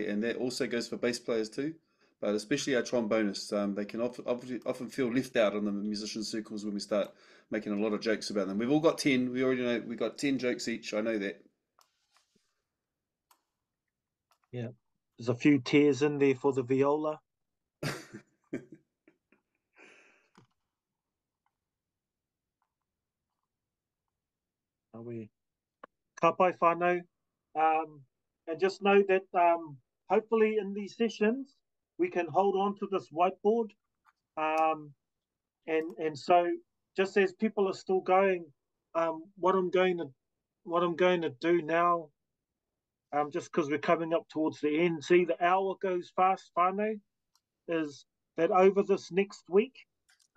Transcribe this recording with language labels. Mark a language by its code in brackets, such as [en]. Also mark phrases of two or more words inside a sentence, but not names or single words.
[en] And that also goes for bass players too, but especially our trombonists. They can often feel left out in the musician circles when we start making a lot of jokes about them. We've all got 10. We already know we've got 10 jokes each. I know that. Yeah, there's a few tears in there for the viola. [mi] Ka pai whānau. [en] And just know that hopefully in these sessions we can hold on to this whiteboard, and so just as people are still going, what I'm going to do now, just because we're coming up towards the end, see the hour goes fast, whānau, is that over this next week